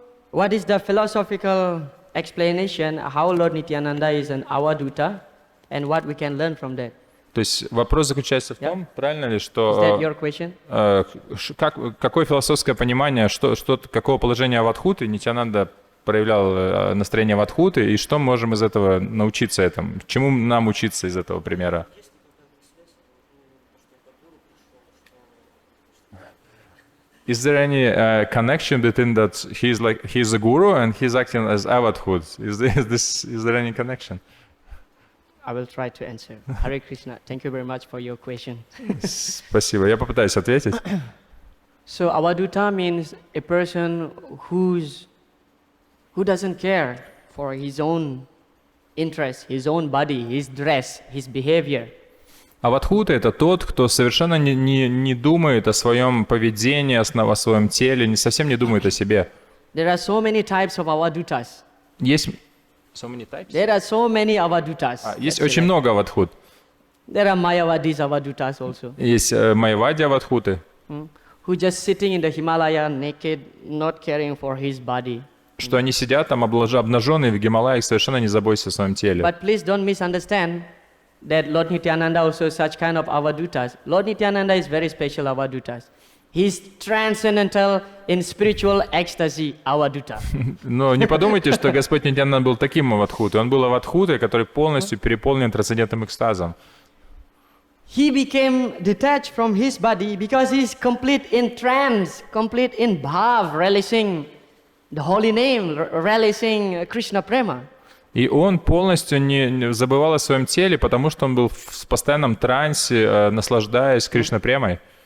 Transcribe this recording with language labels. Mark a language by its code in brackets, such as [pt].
[en] What is the philosophical explanation how Lord Nityananda is an Avaduta and what we can learn from that? [ru] То есть вопрос заключается в том, правильно ли, [en] Is that [ru] что [en] your question? [ru] какое философское понимание, какого положения Авадхуты Нитьянанда проявлял настроение Авадхуты, и что мы можем из этого научиться этому? Чему нам учиться из этого примера? [en] Is there any connection between that he's a guru and he's acting as Avadhut? Is there any connection? I will try to answer. Hare Krishna. Thank you very much for your question. [ru] Спасибо. Я попытаюсь ответить. [en] So Avaduta means a person who doesn't care for his own interest, his own body, his dress, his behavior. [ru] Авадхута — это тот, кто совершенно не думает о своем поведении, о своем теле, совсем не думает о себе. [en] There are so many types of Avadutas. [ru] Есть [en] so many types? There are so many Avadutas. [ru] Есть очень много авадхут. [en] There are Mayavadis Avadutas also. [ru] Есть майявади авадхуты, [en] Who just sitting in the Himalaya naked, not caring for his body. [ru] что они сидят там обнаженные в Гималаях, совершенно не заботятся о своем теле. [en] But please don't misunderstand that Lord Nityananda also such kind of Avadutas. Lord Nityananda is very special Avadutas. He's transcendental in spiritual ecstasy Avaduta. [ru] Но не подумайте, что Господь Нитьянанда был таким авадхутой. Он был авадхутой, который полностью переполнен трансцендентным экстазом. [en] He became detached from his body because he's complete in trance, complete in bhav, relishing the holy name, relishing Krishna prema. [ru] И он полностью не забывал о своем теле, потому что он был в постоянном трансе, наслаждаясь Кришна-премой.